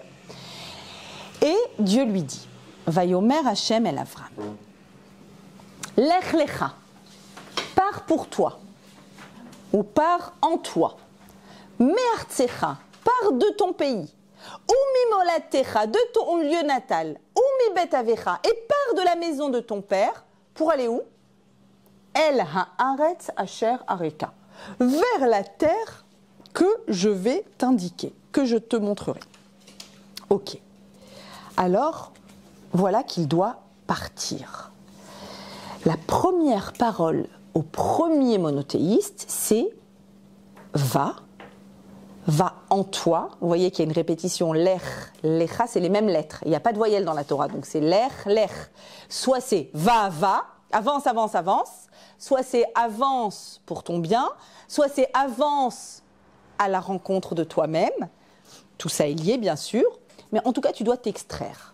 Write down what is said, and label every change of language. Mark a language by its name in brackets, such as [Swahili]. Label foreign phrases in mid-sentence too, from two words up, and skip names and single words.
[French] Et Dieu lui dit, [Hebrew] ויאמר השם אל אברהם, לך לך, [French] pars pour toi, ou pars en toi, Me'artsecha, pars de ton pays, ou mimolatecha, de ton lieu natal, ou [Hebrew] מבית אביך, [French] et pars de la maison de ton père, pour aller où? [Hebrew] אל הארץ אשר אראך, [French] vers la terre que je vais t'indiquer, que je te montrerai. Ok. Alors, voilà qu'il doit partir. La première parole au premier monothéiste, c'est va en toi. Vous voyez qu'il y a une répétition, [Hebrew] לך, לך, [French] c'est les mêmes lettres. Il n'y a pas de voyelle dans la Torah, donc c'est lech. Soit c'est va, avance, soit c'est avance pour ton bien, soit c'est avance à la rencontre de toi-même. Tout ça est lié, bien sûr, mais en tout cas, tu dois t'extraire.